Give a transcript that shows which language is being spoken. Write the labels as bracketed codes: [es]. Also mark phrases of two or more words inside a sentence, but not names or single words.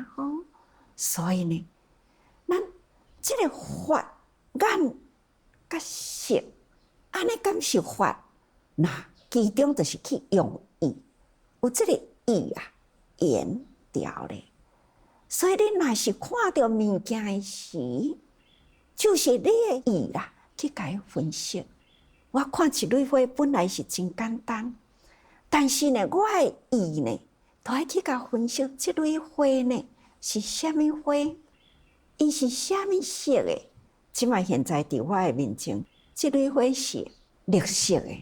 [nan] 哦，所以呢，咱这个法眼甲色，安尼感受法，那其中就是去用意，有这个意啊，缘掉咧。所以你若是看到物件的时，就是你的意啦，去甲伊分析。我看一蕊花本来是真简单，但是呢，我的意呢，都爱去甲分析这蕊花呢是虾米花，伊是虾米色的。即摆现在伫我的面前，这蕊花是绿色的。